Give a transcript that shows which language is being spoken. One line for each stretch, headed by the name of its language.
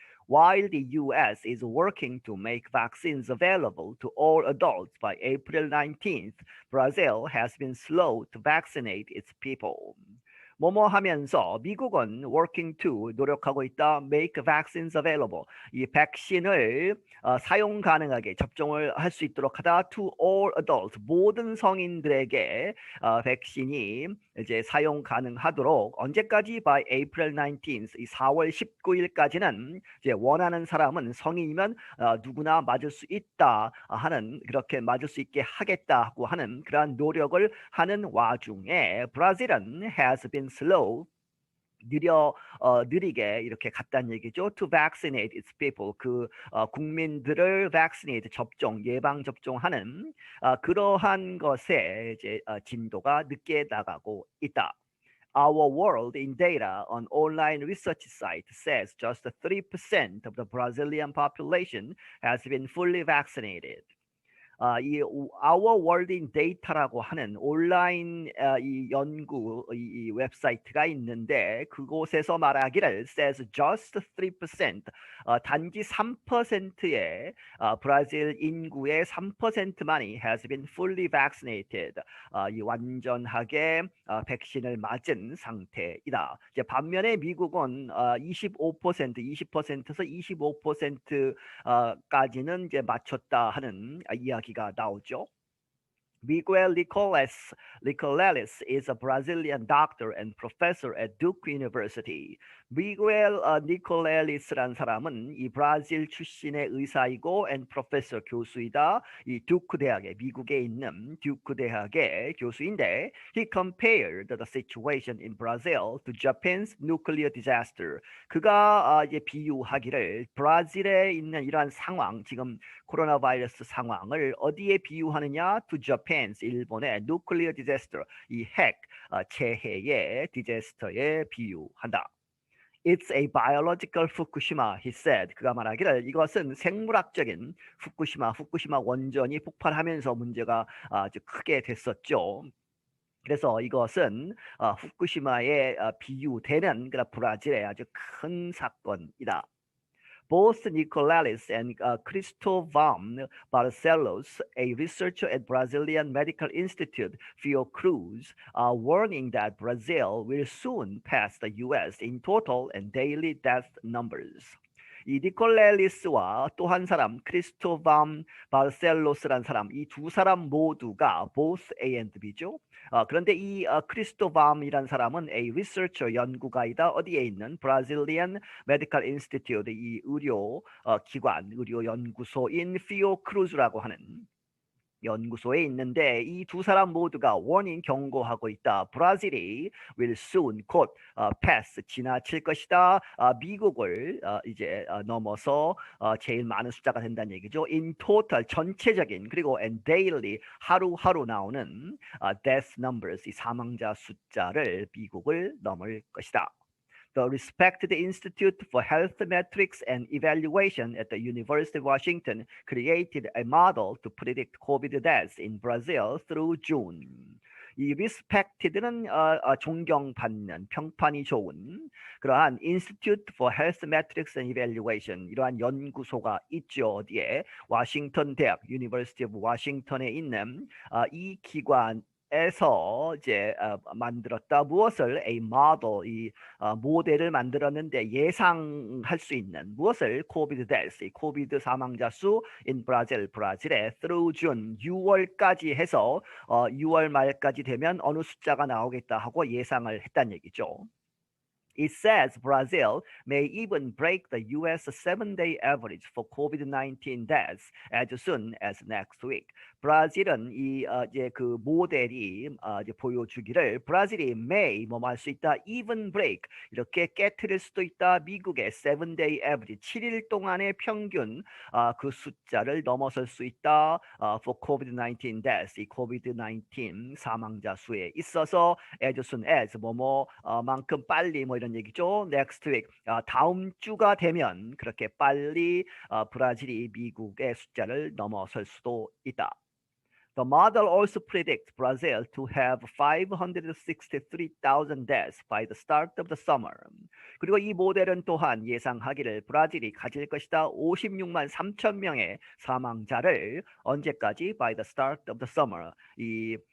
English: While the U.S. is working to make vaccines available to all adults by April 19th, Brazil has been slow to vaccinate its people.
Korean: 뭐뭐 하면서 미국은
English: working to
Korean: 노력하고 있다.
English: make vaccines available.
Korean: 이 백신을 사용 가능하게 접종을 할 수 있도록 하다.
English: to all adults.
Korean: 모든 성인들에게 백신이 이제 사용 가능하도록 언제까지
English: by April 19th.
Korean: 이 4월 19일까지는 이제 원하는 사람은 성인이면 누구나 맞을 수 있다 하는 그렇게 맞을 수 있게 하겠다고 하는 그러한 노력을 하는 와중에 브라질은
English: has been slow
Korean: 느리게 이렇게 갔다는 얘기죠.
English: To vaccinate its people
Korean: 국민들을 vaccinate 예방 접종하는 그러한 것에 이제 진도가 늦게 나가고 있다.
English: Our world in data on online research site says just 3% of the Brazilian population has been fully vaccinated.
Korean: 이 Our World in Data라고 하는 온라인 이 연구 이 웹사이트가 있는데 그곳에서 말하기를
English: says just 3%
Korean: 단지 3%의 브라질 인구의 3%만이
English: has been fully vaccinated
Korean: 이 완전하게 백신을 맞은 상태이다. 이제 반면에 미국은 20%에서 25%까지는 이제 맞췄다 하는 이야기가 나오죠.
English: Miguel Nicoleles is a Brazilian doctor and professor at Duke University.
Korean: 미구엘 니콜레리스라는 사람은 이 브라질 출신의 의사이고
English: and professor
Korean: 교수이다. 이 듀크 대학에 미국에 있는 듀크 대학의 교수인데
English: he compared the situation in Brazil to Japan's nuclear disaster.
Korean: 그가 이제 비유하기를 브라질에 있는 이러한 상황, 지금 코로나 바이러스 상황을 어디에 비유하느냐?
English: To Japan's
Korean: 일본의
English: nuclear disaster,
Korean: 이 핵 재해의 디제스터에 비유한다.
English: It's a biological Fukushima, he said.
Korean: 그가 말하기를 이것은 생물학적인 후쿠시마 원전이 폭발하면서 문제가 아주 크게 됐었죠. 그래서 이것은 후쿠시마에 비유되는 브라질의 아주 큰 사건이다.
English: Both Nicolelis and Cristóvão Barcelos, a researcher at Brazilian Medical Institute, Fiocruz, are warning that Brazil will soon pass the US in total and daily death numbers.
Korean: 이 니콜레리스와 또 한 사람 크리스토밤 바르셀로스란 사람, 이 두 사람 모두가
English: both A and B
Korean: 죠. 그런데 이 크리스토밤이란 사람은
English: a researcher
Korean: 연구가이다. 어디에 있는 Brazilian Medical Institute, 이 의료 기관, 의료 연구소인 피오크루즈라고 하는 연구소에 있는데 이 두 사람 모두가 warning 경고하고 있다. 브라질이
English: will soon
Korean: 곧 pass 지나칠 것이다. 미국을 이제 넘어서 제일 많은 숫자가 된다는 얘기죠.
English: In total
Korean: 전체적인 그리고
English: and daily
Korean: 하루하루 나오는
English: death numbers
Korean: 이 사망자 숫자를 미국을 넘을 것이다.
English: The respected Institute for Health Metrics and Evaluation at the University of Washington created a model to predict COVID deaths in Brazil through June.
Korean: 이 respected는 존경받는, 평판이 좋은 그러한 Institute for Health Metrics and Evaluation 이러한 연구소가 있죠. 어디에? 워싱턴 대학, University of Washington에 있는 이 기관 에서 이제 만들었다. 무엇을
English: a model
Korean: 이 모델을 만들었는데 예상할 수 있는 무엇을
English: COVID deaths
Korean: 이 코비드 사망자 수
English: in Brazil
Korean: 브라질에
English: through June
Korean: 6월까지 해서 6월 말까지 되면 어느 숫자가 나오겠다 하고 예상을 했다는 얘기죠.
English: It says Brazil may even break the US 7-day average for COVID-19 deaths as soon as next week.
Korean: 브라질은 이제 그 모델이 이제 보여주기를 브라질이 may 뭐할 수 있다,
English: even break
Korean: 이렇게 깨트릴 수도 있다. 미국의
English: 7-day average
Korean: 7일 동안의 평균 그 숫자를 넘어설 수 있다.
English: For COVID-19 deaths
Korean: 이 COVID-19 사망자 수에 있어서
English: as soon as
Korean: 만큼 빨리 이런 얘기죠.
English: Next week
Korean: 다음 주가 되면 그렇게 빨리 브라질이 미국의 숫자를 넘어설 수도 있다.
English: The model also predicts Brazil to have 563,000 deaths by the start of the summer.
Korean: 그리고 이 모델은 또한 예상하기를 브라질이 가질 것이다. 56만 3천 명의 사망자를 언제까지?
English: By the start of the summer.
Korean: 이